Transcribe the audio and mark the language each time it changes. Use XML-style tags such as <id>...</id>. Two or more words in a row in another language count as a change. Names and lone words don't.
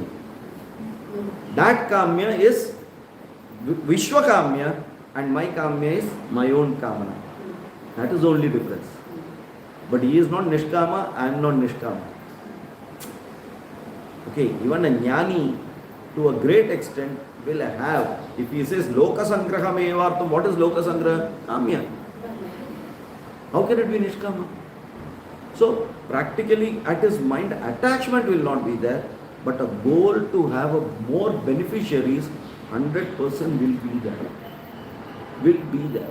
<en>That kamya is</en> <sa>Vishwa kamya</sa> <en>and my kamya is my own kamana. That is the only difference. But he is not nishkama, I am not nishkama. Okay, even a jnani to a great extent will have, if he says</en> <sa>loka sangraha mevartam,</sa> <en>what is</en> <sa>loka sangraha?</sa> <en>Kamya. How can it be nishkama? So practically at his mind attachment will not be there, but a goal to have a more beneficiaries 100% will be there. Will be there.</en>